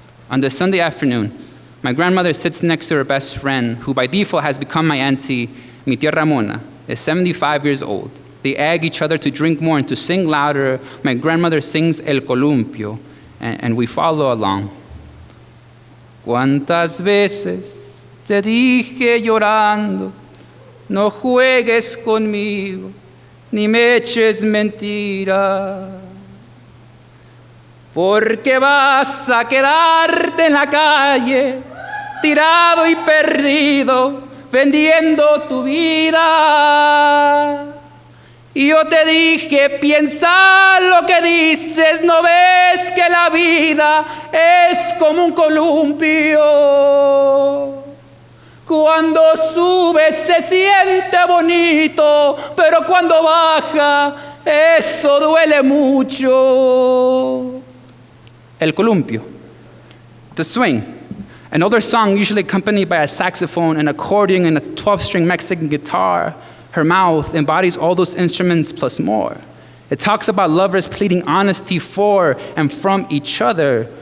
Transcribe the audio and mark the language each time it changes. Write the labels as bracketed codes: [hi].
[en] On this Sunday afternoon, my grandmother sits next to her best friend, who by default has become my auntie, mi tía Ramona, is 75 years old. They egg each other to drink more and to sing louder. My grandmother sings El Columpio, and we follow along. [es] ¿Cuántas veces te dije llorando, no juegues conmigo, ni me eches mentira? Porque vas a quedarte en la calle, tirado y perdido, vendiendo tu vida. Y yo te dije, piensa lo que dices, no ves que la vida es como un columpio. Cuando sube se siente bonito, pero cuando baja, eso duele mucho. [en] El columpio, the swing, an older song usually accompanied by a saxophone, an accordion, and a 12-string Mexican guitar. Her mouth embodies all those instruments plus more. It talks about lovers pleading honesty for and from each other.